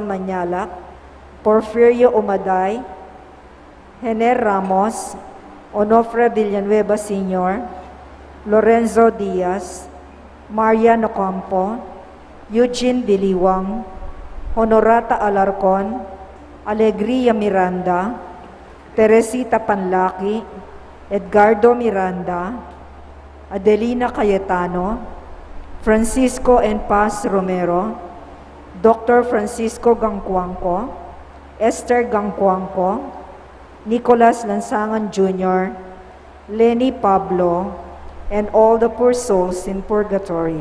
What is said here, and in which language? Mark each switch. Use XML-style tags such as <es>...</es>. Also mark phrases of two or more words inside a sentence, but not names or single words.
<en>Manyalak, Porfirio Umaday, Hener Ramos, Onofre Villanueva Sr., Lorenzo Diaz, Maria Nocampo, Eugene Biliwang, Honorata Alarcon, Alegria Miranda, Teresita Panlaki, Edgardo Miranda, Adelina Cayetano, Francisco N. Paz Romero, Dr. Francisco Gangcuangco, Esther Gangcuangco, Nicolas Lansangan Jr., Lenny Pablo, and all the poor souls in purgatory.</en>